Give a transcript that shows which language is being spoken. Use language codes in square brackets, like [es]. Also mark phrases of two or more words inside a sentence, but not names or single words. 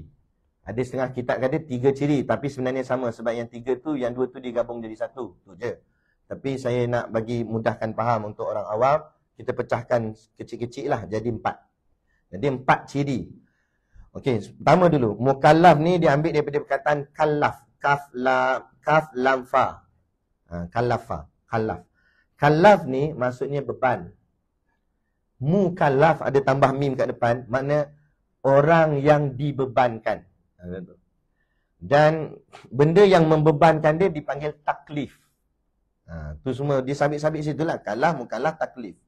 [ms] Ada setengah kitab kata 3 ciri, tapi sebenarnya sama sebab yang 3 tu, yang 2 tu digabung jadi 1. Tu je. Tapi saya nak bagi mudahkan faham untuk orang awam, kita pecahkan kecil-kecil lah jadi 4. Jadi 4 ciri. Pertama dulu, mukallaf ni diambil daripada perkataan kallaf. [ar] كاف لام فاء. كلّف. [ms] Kallaf ni maksudnya beban. Mukallaf ada tambah mim kat depan, makna orang yang dibebankan. Dan benda yang membebankan dia dipanggil taklif. Tu semua disabit-sabit situ lah.